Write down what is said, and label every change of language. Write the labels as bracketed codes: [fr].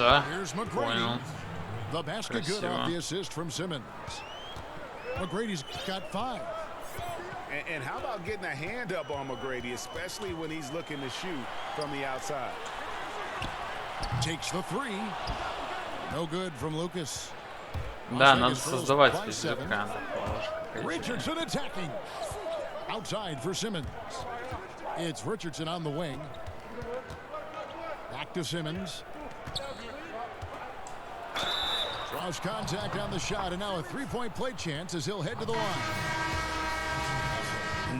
[en] Here's McGrady. The basket good off the assist from Simmons. McGrady's got 5. And how about getting a hand up on McGrady, especially when he's looking to shoot from the outside. Takes the 3. No good from Lucas. [ru] Да, надо создавать физика. [en] Richardson attacking. Outside for Simmons. It's Richardson on the wing. Back to Simmons. Draws contact on the shot, and now a three-point play chance as he'll head to the line.